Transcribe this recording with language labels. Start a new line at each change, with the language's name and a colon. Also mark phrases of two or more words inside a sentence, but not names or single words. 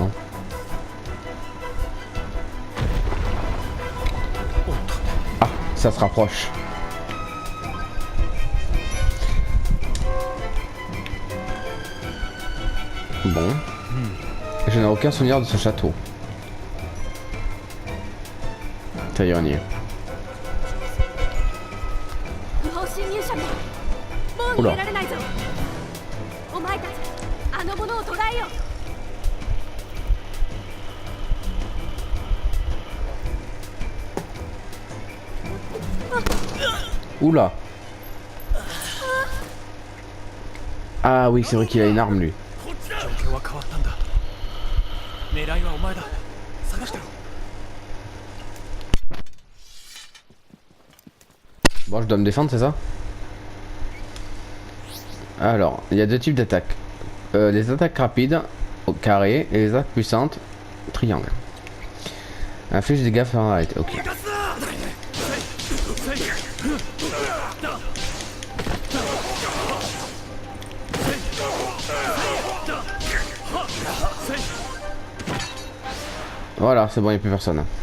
French: Hein. Ah, ça se rapproche. Bon. Je n'ai aucun souvenir de ce château. Ça y est, on y est.
Japanese: 不法侵入者めもう逃げられないぞお前たちあの者を捕らえよ
French: Oula. Ah oui, c'est vrai qu'il a une arme lui.
Japanese: 状況は変わったんだ狙いはお前だ探してろ
French: Bon, je dois me défendre, c'est ça? Alors, il y a deux types d'attaques. Les attaques rapides, au carré, et les attaques puissantes, triangle. Inflige des dégâts Fahrenheit, ok. Voilà, c'est bon, il n'y a plus personne.